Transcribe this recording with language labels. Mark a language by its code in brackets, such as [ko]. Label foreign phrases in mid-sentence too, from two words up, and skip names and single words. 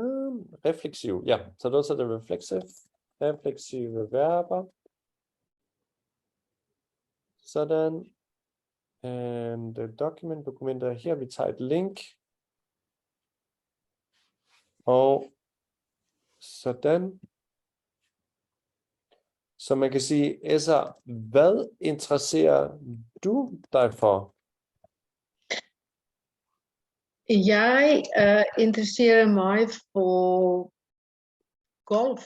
[en] Reflexive. Yeah, so those are the reflexive verber. [da] Sådan. [en] And the [da] dokumenter her, vi tager et link. Og sådan. Så man kan sige, Esa, hvad interesserer du dig for? Jeg interesserer mig for golf.